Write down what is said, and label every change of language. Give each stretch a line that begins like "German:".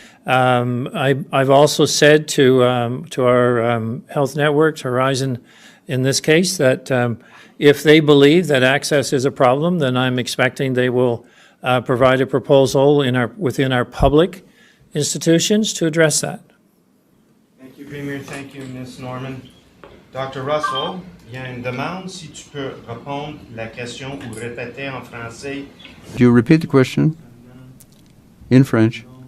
English: I've also said to our health networks, Horizon in this case, that if they believe that access is a problem, then I'm expecting they will provide a proposal within our public institutions to address that. Thank you, Premier. Thank you, Ms. Norman. Dr.
French: Russell, il y a une demande si tu peux répondre la question ou répéter en français.
English: Do you repeat the question in French?